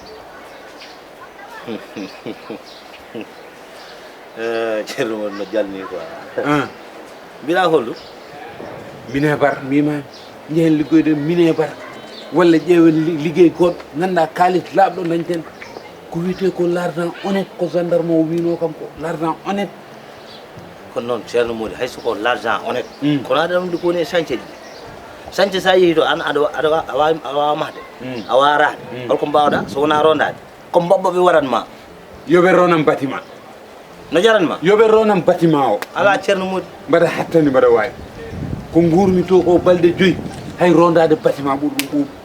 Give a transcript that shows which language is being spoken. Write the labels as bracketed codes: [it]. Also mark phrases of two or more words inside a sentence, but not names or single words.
[ff] Ceerno won no jalni quoi. Mbiɗa holɗum? Minébar mbimami jehen liggoyden minébar walla ƴeewen liggey goɗɗo ganduɗa kalis laaɓɗo dañten ko wiyete ko [fr] l'argent honnête [ff] ko gendarme o wino kam ko [fr] l'argent honnête. [ff] Kono noon ceerno Mody hay soko [fr] l'argent honnête [ff] kono aɗa ɗum ko woni e chantier ji chantier sa yeehi to an aɗa wawa mahde a warade holko mbawɗa so wona rondade ko mbabbaɓe waɗanma yoɓe ronam bâtiment no jaranma yoɓe ronam bâtiment o ala ceerno Mody mbaɗa hattani mbaɗa wawi ko gurmi to ko balɗe 5 hay rondade bâtiment ɓurɗum ɓuuɓ.